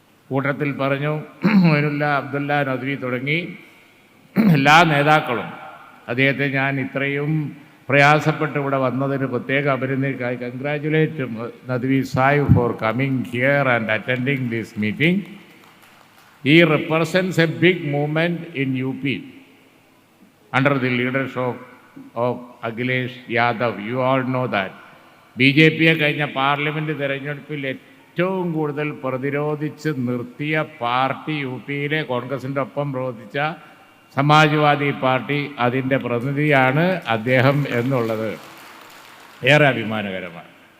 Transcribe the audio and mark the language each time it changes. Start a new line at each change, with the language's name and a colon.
Malayalam: കൂട്ടത്തിൽ പറഞ്ഞു മൊയ്നുല്ല, അബ്ദുല്ല നദ്വി തുടങ്ങി എല്ലാ നേതാക്കളും. അദ്ദേഹത്തെ ഞാൻ ഇത്രയും പ്രയാസപ്പെട്ട് ഇവിടെ വന്നതിന് പ്രത്യേക അഭിനന്ദിക്കായി congratulate Nadvi Sahib for coming here and attending this meeting.
English: He represents a big movement in UP under the leadership of Akhilesh Yadav. You all know that.
Malayalam: BJP കഴിഞ്ഞ പാർലമെൻറ്റ് തിരഞ്ഞെടുപ്പിൽ ഏറ്റവും കൂടുതൽ പ്രതിരോധിച്ച് നിർത്തിയ പാർട്ടി UPയിലെ കോൺഗ്രസിൻ്റെ ഒപ്പം പ്രവർത്തിച്ച സമാജ്വാദി പാർട്ടി, അതിൻ്റെ പ്രതിനിധിയാണ് അദ്ദേഹം എന്നുള്ളത് ഏറെ അഭിമാനകരമാണ്.